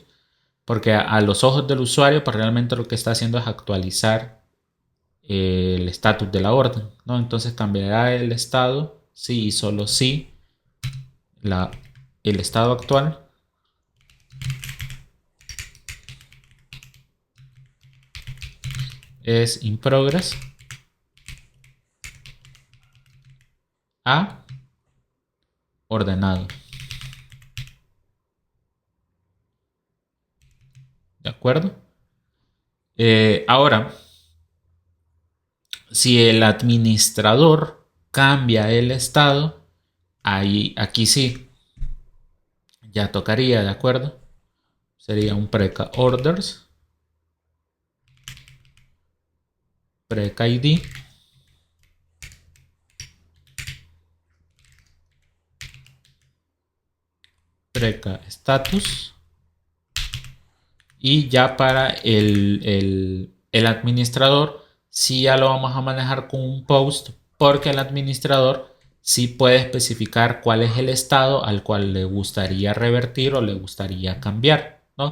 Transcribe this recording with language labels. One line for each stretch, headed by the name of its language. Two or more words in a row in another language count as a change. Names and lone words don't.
Spanish: Porque a los ojos del usuario, pues realmente lo que está haciendo es actualizar el estatus de la orden, ¿no? Entonces cambiará el estado, sí y solo si el estado actual es
English: in progress
Spanish: a ordenado. ¿De acuerdo? Ahora, si el administrador cambia el estado, aquí sí, ya tocaría, ¿de acuerdo? Sería un preca orders, preca id, preca status, y ya para el administrador sí ya lo vamos a manejar con un post, porque el administrador sí puede especificar cuál es el estado al cual le gustaría revertir o le gustaría cambiar, ¿no?